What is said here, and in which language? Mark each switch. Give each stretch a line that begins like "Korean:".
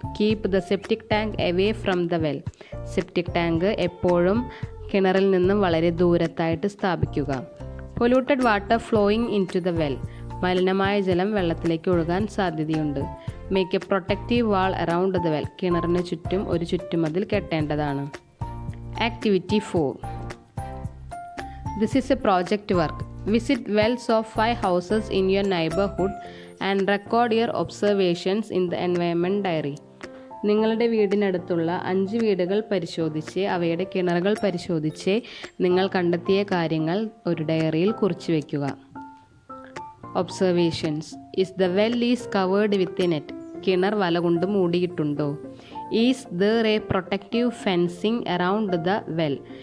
English: keep the
Malayalam: septic tank away from the well. Septic tank എപ്പോഴും കിണറിൽ നിന്നും വളരെ ദൂരത്തായിട്ട് സ്ഥാപിക്കുക.
English: Polluted water flowing into the well.
Malayalam: മലിനമായ ജലം വെള്ളത്തിലേക്ക് ഒഴുകാൻ സാധ്യതയുണ്ട്.
English: Make a protective wall around the well.
Malayalam: കിണറിന് ചുറ്റും ഒരു ചുറ്റുമതിൽ കെട്ടേണ്ടതാണ്.
English: Activity 4. This is a project work. Visit wells of 5 houses in your neighborhood and record your observations in the environment diary.
Malayalam: നിങ്ങളുടെ വീടിനടുത്തുള്ള 5 വീടുകൾ പരിശോധിച്ച് അവയുടെ കിണറുകൾ പരിശോധിച്ച് നിങ്ങൾ കണ്ടെത്തിയ കാര്യങ്ങൾ ഒരു ഡയറിയിൽ കുറിച്ചു വയ്ക്കുക.
English: Observations. Is the well is covered with a net.
Malayalam: കിണർ വല കൊണ്ട് മൂടിയിട്ടുണ്ടോ?
English: Is there a protective fencing around the well.